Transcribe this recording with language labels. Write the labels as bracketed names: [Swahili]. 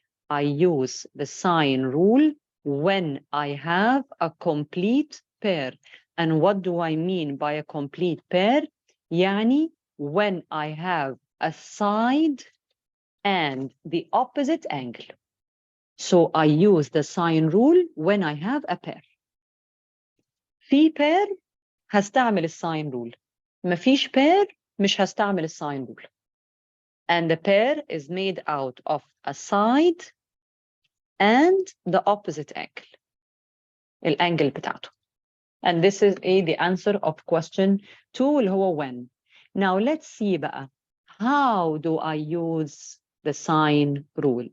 [English] I use the sine rule when I have a complete pair. And what do I mean by a complete pair? [Arabic] يعني [English] when I have a side and the opposite angle. So I use the sine rule when I have a pair. [Arabic] في pair هستعمل الساين rule. مفيش pair مش هستعمل الساين rule. [English] And the pair is made out of a side and the opposite angle. [Arabic] الانجل بتاعته. [English] And this is the answer of question 2 [Arabic] اللي هو [English] when. Now let's see [Arabic] بقى [English] how do I use the sine rule.